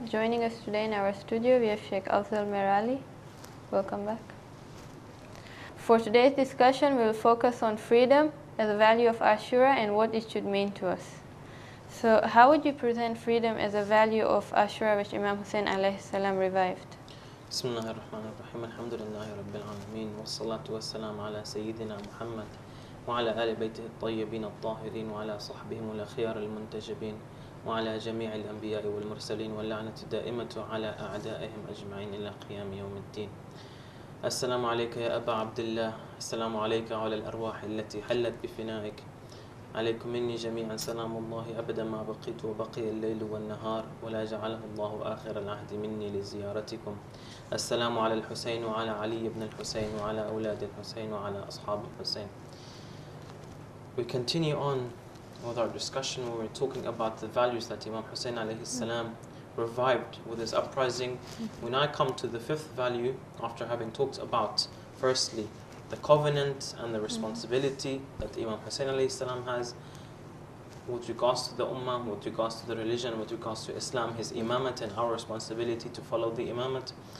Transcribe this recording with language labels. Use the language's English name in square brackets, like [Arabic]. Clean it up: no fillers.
[English] Joining us today in our studio we have Sheikh Afzal Merali. Welcome back. For today's discussion we will focus on freedom as a value of Ashura and what it should mean to us. So how would you present freedom as a value of Ashura which Imam Hussein alayhi salam revived? [Arabic] Bismillahir Rahmanir Rahim. Alhamdulillahi Rabbil Alameen. Wassalatu wassalamu ala Sayyidina Muhammad وعلى آل بيته الطيبين الطاهرين وعلى صحبهم الأخيار المنتجبين وعلى جميع الأنبياء والمرسلين واللعنة الدائمة على أعدائهم أجمعين إلى قيام يوم الدين. السلام عليك يا أبا عبد الله. السلام عليك على الأرواح التي حلت بفنائك. عليكم مني جميعا سلام الله أبدا ما بقيت وبقي الليل والنهار ولا جعله الله آخر العهد مني لزيارتكم. السلام على الحسين وعلى علي بن الحسين وعلى أولاد الحسين وعلى أصحاب الحسين. [English] We continue on with our discussion where we're talking about the values that Imam Hussein alayhi salam revived with his uprising. When I come to the fifth value, after having talked about firstly the covenant and the responsibility that Imam Hussein alayhi salam has with regards to the ummah, with regards to the religion, with regards to Islam, his imamat and our responsibility to follow the imamat.